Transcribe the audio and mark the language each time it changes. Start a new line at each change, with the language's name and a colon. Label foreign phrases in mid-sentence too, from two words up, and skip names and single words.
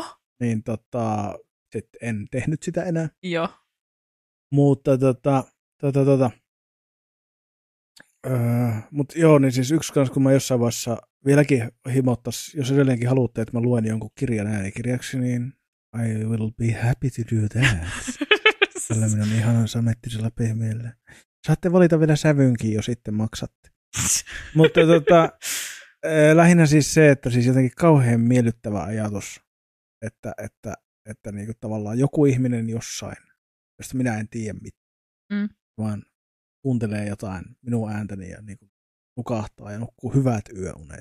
Finnish: Niin sit en tehnyt sitä enää. Joo. Mutta mutta joo, niin siis yksi kanssa, kun mä jossain vaiheessa vieläkin himottais, jos edelleenkin haluatte, että mä luen jonkun kirjan äänikirjaksi, niin
English: I will be happy to do that.
Finnish: Tällä minun ihanan samettisella pehmeällä. Saatte valita vielä sävynkin, jos sitten maksatte. Mutta lähinnä siis se, että siis jotenkin kauhean miellyttävä ajatus, että niinku tavallaan joku ihminen jossain, josta minä en tiedä mitään, vaan kuuntelee jotain minun ääntäni ja niinku nukahtaa ja nukkuu hyvät yöunet.